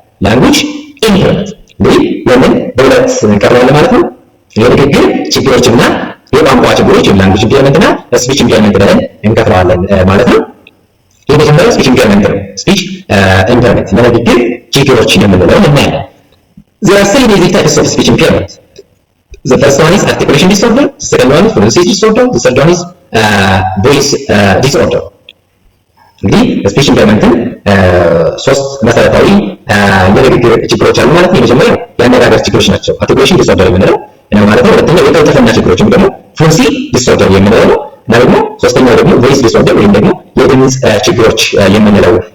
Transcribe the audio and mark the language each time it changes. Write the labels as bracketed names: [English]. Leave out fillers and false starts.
[Amharic] language impairment። እንግዲህ የምን በሁለት እንከፍለዋለን ማለት ነው። የንግግር ችግሮችና የቋንቋ ችግሮች ወይም ላንጉዌጅ ኢምፔርመንት እና ስፒች ኢምፔርመንት ብለን እንከፍለዋለን ማለት ነው። የመጀመሪያው ስፒች ኢምፔርመንት ነው። ስፒች ኢምፔርመንት ለንግግር ችግሮች የምንለው እናያለን። [English] there are three basic types of speech impairment. The first one is articulation disorder, the second one is pronunciation disorder, the third one is voice disorder. [Amharic] እንግዲህ ስፒች ኢምፔርመንትን ሶስት መሰረታዊ የንግግር ችግሮች አሉ ማለት ነው። የመጀመሪያው የአነጋገር ችግሮች ናቸው፣ አርቲኩሌሽን ዲስኦርደር የምንለው ነው ማለት ነው። ሁለተኛው የቅልጥፍና ችግሮች ወይም ደግሞ ፍሉንሲ ዲስኦርደር የምንለው ነው እና ደግሞ ሶስተኛው ደግሞ ቮይስ ዲስኦርደር ወይም ደግሞ የድምፅ ችግሮች የምንለው